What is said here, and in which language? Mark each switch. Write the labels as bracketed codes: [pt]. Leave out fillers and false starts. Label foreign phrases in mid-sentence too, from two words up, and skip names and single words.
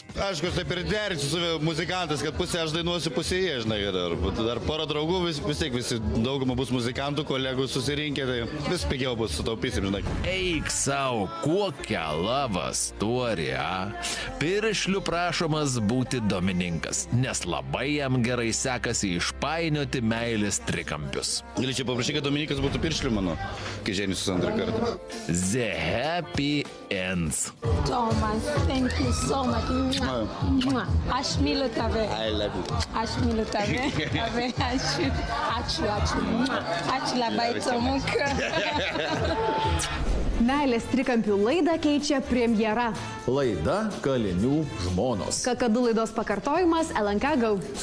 [lt] Aišku, taip ir derinsiu su muzikantais, kad pusę aš dainuosiu, pusę jie, žinai, dar porą draugų, vis tiek visi dauguma bus muzikantų, kolegų susirinkę, tai vis pigiau bus, sutaupysim, žinai. Eik savo, kokią lavą stori, a? Piršlių prašomas būti domininkas, nes labai jam gerai sekasi išpainioti meilės trikampius. Galėčiau paprašyti, kad Dominikas būtų piršlių mano, kai ženysiu antrą kartą. [en] The happy ends. Thomas, thank you so much. Mwah. [lt] Aš myliu tave. [en] I love you. [lt] Aš myliu tave. Ačiū. Ačiū labai, Tomuka. Meilės trikampių laidą keičia premjera. Laida Kalinių žmonos. Kakadu laidos pakartojimas LNK Go.